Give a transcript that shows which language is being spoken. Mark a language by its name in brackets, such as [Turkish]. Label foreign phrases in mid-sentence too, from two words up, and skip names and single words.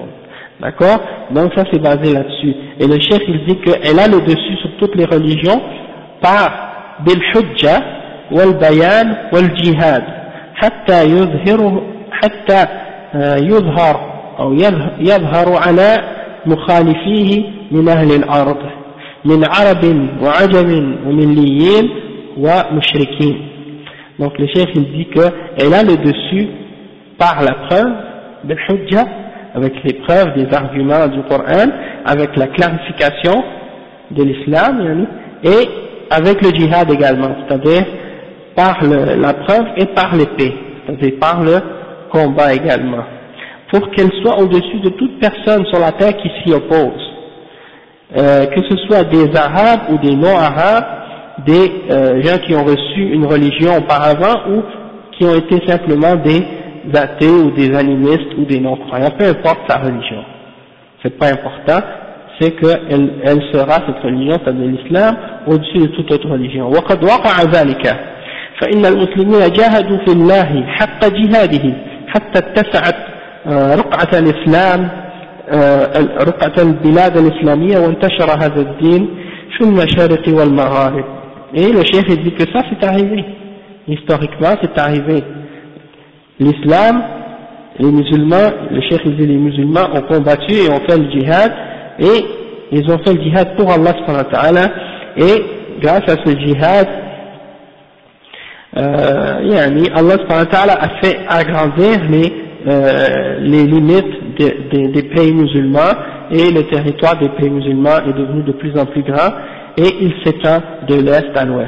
[French] D'accord? Donc ça c'est basé là-dessus. Et le chef il dit qu'elle a le dessus sur toutes les religions par [Arabic] بالحجة والبيان والجهاد حتى يظهر أو يظهر على مخالفيه من أهل الأرض من عرب وعجم ومليين ومشركين. [French] Donc le chef il dit qu'elle a le dessus par la preuve, [Arabic] بالحجة, [French] avec les preuves des arguments du Coran, avec la clarification de l'islam, et avec le djihad également, c'est-à-dire par la preuve et par l'épée, c'est-à-dire par le combat également, pour qu'elle soit au-dessus de toute personne sur la terre qui s'y oppose, que ce soit des Arabes ou des non-Arabes, des gens qui ont reçu une religion auparavant ou qui ont été simplement des athées ou des animistes ou des non-croyants, peu importe sa religion. C'est pas important, c'est qu'elle sera, cette religion, c'est-à-dire l'islam, au-dessus de toute autre religion. [Arabic] وقد وقع ذلك فإن المسلمين جاهدوا في الله حق جهاده حتى اتسعت رقعة الإسلام رقعة البلاد الإسلامية وانتشر هذا الدين في المشارق والمغارب. [French] Et le cheikh dit que ça c'est arrivé, historiquement c'est arrivé. L'islam, les musulmans, le cheikh dit les musulmans ont combattu et ont fait le djihad, et ils ont fait le djihad pour Allah [Arabic] سبحانه وتعالى, [French] et grâce à ce djihad, Allah [Arabic] سبحانه وتعالى [French] a fait agrandir les limites des pays musulmans, et le territoire des pays musulmans est devenu de plus en plus grand, et il s'étend de l'est à l'ouest.